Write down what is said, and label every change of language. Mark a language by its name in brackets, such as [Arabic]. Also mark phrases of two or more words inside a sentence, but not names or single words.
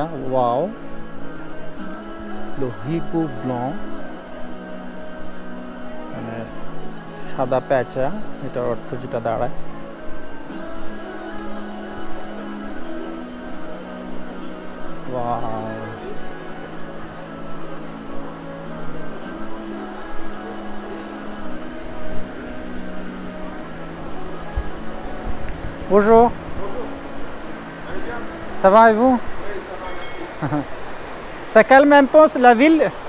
[Bangla] ওয়াও, লোহিপু ব্লং, মানে সাদা প্যাঁচা, এটার অর্থ যেটা দাঁড়ায়। ওয়াও, [French] bonjour. Ça va et vous? Ça calme un peu la ville?